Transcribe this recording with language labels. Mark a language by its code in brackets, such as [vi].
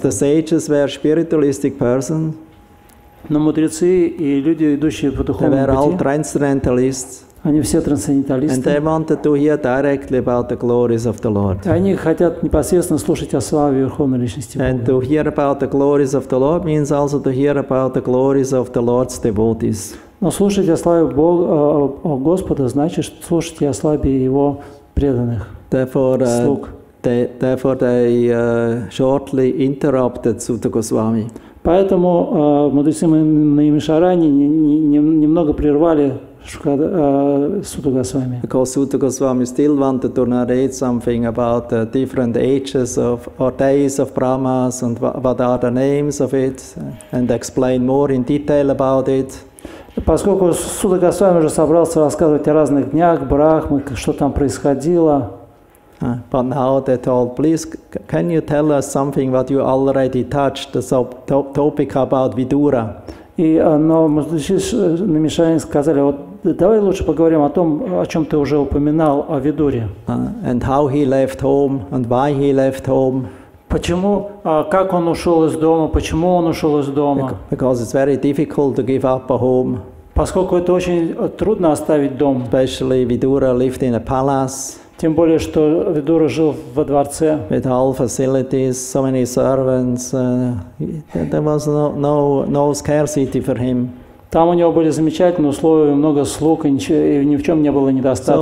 [en] But the sages were spiritualistic persons. [ru] Но мудрецы и люди, идущие по духовному пути, [en] they were all [ru] пути, [en] transcendentalists. [ru] Они все трансценденталисты. [en] And they wanted to hear directly about the glories of the Lord. [ru] Они хотят непосредственно слушать о славе Верховной Личности Бога. [en] And to hear about the glories of the Lord means also to hear about the glories of the Lord's devotees. [ru] Но слушать о славе Бога, Господа, значит слушать и о славе Его преданных слуг. [en] Therefore they shortly interrupted Suta Goswami. [ru] Поэтому мудрецы Наймишарани немного прервали Сута Госвами. [en] Because Suta Goswami still wanted to narrate something about the different ages or days of Brahmas and what are the names of it, and explain more in detail about it. [ru] Поскольку Сута Госвами уже собрался рассказывать о разных днях Брахмы, что там происходило. [en] But now they told, please, can you tell us something what you already touched, the topic about Vidura? [ru] Но Наймишарани сказали, вот давай лучше поговорим о том, о чем ты уже упоминал, о Видуре. [en] And how he left home and why he left home. [ru] Почему, как он ушел из дома, почему он ушел из дома? [en] Because it's very difficult to give up a home. [ru] Поскольку это очень трудно оставить дом. [en] Especially Vidura lived in a palace. [ru] Тем более, что Видура жил во дворце. [en] With all facilities, so many servants, there was no scarcity for him. [ru] Там у него были замечательные условия, много слуг, и ни в чем не было недостатка.